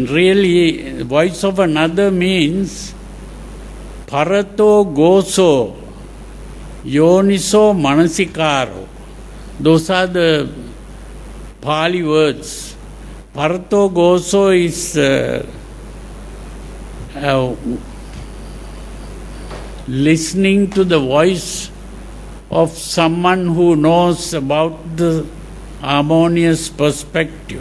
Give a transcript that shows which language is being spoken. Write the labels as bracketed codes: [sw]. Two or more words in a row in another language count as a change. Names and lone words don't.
[en] Really, voice of another means [pi] parato goso, yoniso manasikaro. [en] Those are the Pali words. [pi] Parato goso [en] is listening to the voice of someone who knows about the harmonious perspective.